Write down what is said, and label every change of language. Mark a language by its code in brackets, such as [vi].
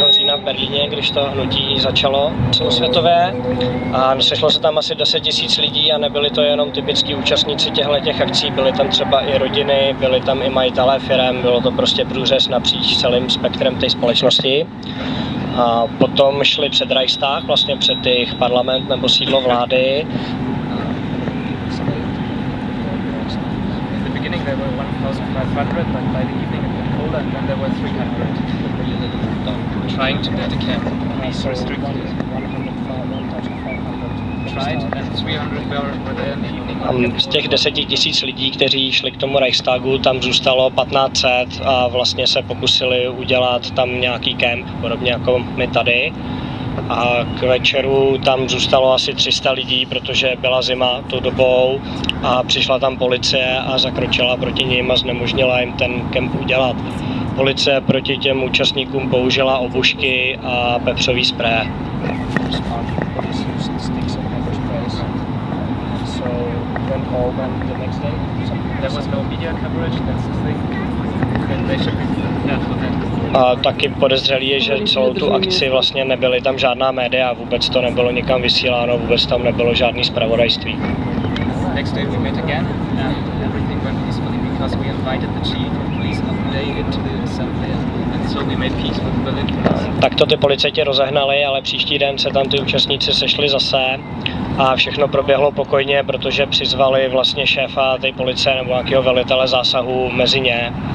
[cs] října v Berlíně, když to hnutí začalo celosvětové, a sešlo se tam asi 10 000 lidí a nebyli to jenom typický účastníci těchto akcí, byly tam třeba i rodiny, byli tam i majitelé firem, bylo to prostě průřez napříč celým spektrem té společnosti. A potom šli před Reichstag, vlastně před jejich parlament nebo sídlo vlády. [en] There were 1,500, but by the evening it got colder, and then there were 300 Trying to get a camp. So restricted. Tried, and 300 were there in the evening. [cs] Z těch 10 000 lidí, kteří šli k tomu Reichstagu, tam zůstalo 1500 a vlastně se pokusili udělat tam nějaký kemp, podobně jako my tady. A k večeru tam zůstalo asi 300 lidí, protože byla zima tou dobou a přišla tam policie a zakročila proti nim a znemožnila jim ten kemp udělat. Policie proti těm účastníkům použila obušky a pepřový spré. [en] There was no media coverage, that's the thing. They should be careful then. [cs] A taky podezřelý je, že celou tu akci vlastně nebyly tam žádná média, vůbec to nebylo nikam vysíláno, vůbec tam nebylo žádný zpravodajství. [en] Next day we met again and everything went peacefully because we invited the chief of police on the day into the assembly and so we made peace with Berlin police. [cs] Tak to ty policajti rozehnali, ale příští den se tam ty účastníci sešli zase a všechno proběhlo pokojně, protože přizvali vlastně šéfa té policie nebo nějakého velitele zásahu mezi ně.